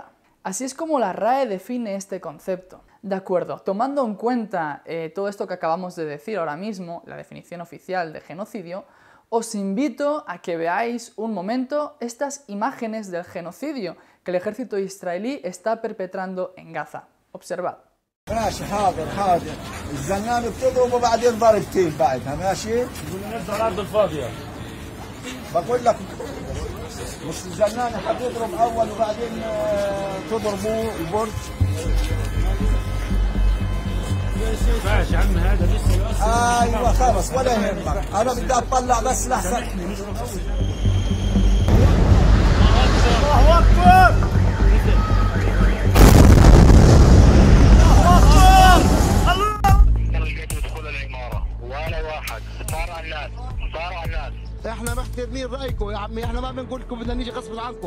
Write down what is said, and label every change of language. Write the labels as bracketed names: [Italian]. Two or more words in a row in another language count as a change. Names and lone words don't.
[Spanish] Así es como la RAE define este concepto. De acuerdo, tomando en cuenta todo esto que acabamos de decir ahora mismo, la definición oficial de genocidio, os invito a que veáis un momento estas imágenes del genocidio que el ejército israelí está perpetrando en Gaza. Observad. [Arabic] ماشي حاضر حاضر الزنان بتضرب وبعدين ضربتين بعدها ماشي بقول لنا الارض الفاضيه بقول لك مش الزنان حتضرب اول وبعدين تضربوا البرج ماشي يا عم هذا لسه ايوه خلص ولا يهمك انا بدي اطلع بس لحظه الله اكبر احنا محترمين رايكم يا عمي، احنا ما بنقول لكم بدنا نيجي غصب عنكم.